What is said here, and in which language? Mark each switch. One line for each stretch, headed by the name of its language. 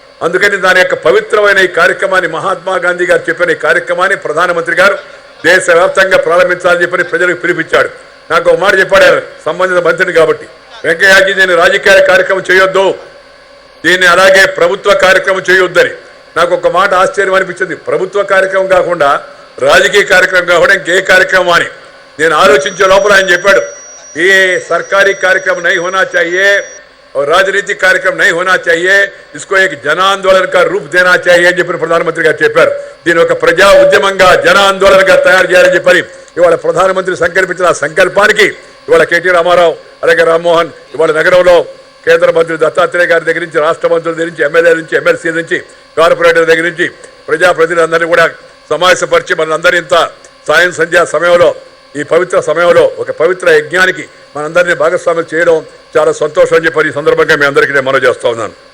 Telugu: అందుకని దాని యొక్క పవిత్రమైన ఈ కార్యక్రమాన్ని, మహాత్మా గాంధీ గారు చెప్పిన ఈ కార్యక్రమాన్ని ప్రధానమంత్రి గారు దేశవ్యాప్తంగా ప్రారంభించాలని చెప్పని ప్రజలకు పిలిపించాడు. నాకు ఒక మాట చెప్పాడు ఆయన, సంబంధిత మంత్రిని కాబట్టి, వెంకయ్యజీ నేను రాజకీయ కార్యక్రమం చేయొద్దు, దీన్ని అలాగే ప్రభుత్వ కార్యక్రమం చేయొద్దని. నాకు ఒక మాట ఆశ్చర్యం అనిపించింది, ప్రభుత్వ కార్యక్రమం కాకుండా రాజకీయ కార్యక్రమం కాకుండా ఇంకే కార్యక్రమం అని. నేను ఆలోచించే లోపల ఆయన చెప్పాడు,
Hindi: ये सरकारी कार्यक्रम नहीं होना चाहिए और राजनीतिक कार्यक्रम नहीं होना चाहिए, इसको एक जन आंदोलन का रूप देना चाहिए
Telugu: అని చెప్పి ప్రధానమంత్రి గారు చెప్పారు. దీని ఒక ప్రజా ఉద్యమంగా జన ఆందోళనగా తయారు చేయాలని చెప్పి ఇవాళ ప్రధానమంత్రి సంకల్పించిన ఆ సంకల్పానికి ఇవాళ కేటీ రామారావు, అలాగే రామ్మోహన్ ఇవాళ నగరంలో కేంద్ర మంత్రి దత్తాత్రేయ గారి దగ్గర నుంచి, రాష్ట్ర మంత్రుల దగ్గర నుంచి, ఎమ్మెల్యేల నుంచి, ఎమ్మెల్సీ నుంచి, కార్పొరేటర్ దగ్గర నుంచి ప్రజాప్రతినిధులందరినీ కూడా సమావేశపరిచి మనందరి ఇంత సాయం సంధ్యా సమయంలో, ఈ పవిత్ర సమయంలో ఒక పవిత్ర యజ్ఞానికి మనందరినీ భాగస్వామ్యం చేయడం చాలా సంతోషం అని చెప్పి ఈ సందర్భంగా మీ అందరికీ నేను మనవి చేస్తా ఉన్నాను.